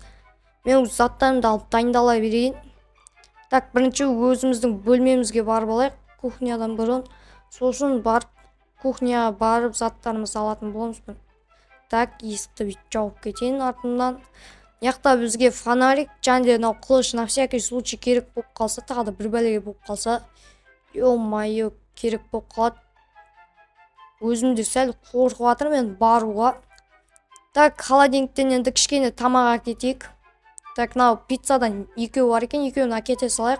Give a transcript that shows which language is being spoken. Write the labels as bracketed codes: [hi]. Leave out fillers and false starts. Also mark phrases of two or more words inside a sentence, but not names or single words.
[kk] Мен заттарымды алып дайындала берейін. Так, бірінші өзіміздің бөлмемізге барып алайық, кухнядан бұрын. Сосын барып кухняға барып заттарымызды алатын боламыз. Так, есікті бүйтіп жауып кетейін артымнан. Яқта бізге фонарик, және мынау қылыш [ru] на всякий случай [kk] керек болып қалса, тағы да бір бәлеге болып қалса, ё-моё, керек болып қалады. Өзімде сәл қорқып жатырмын мен баруға. Так, холодильниктен енді кішкене тамақ әкетейік. Так, мынау пиццадан екеу бар екен, екеуін әкете салайық.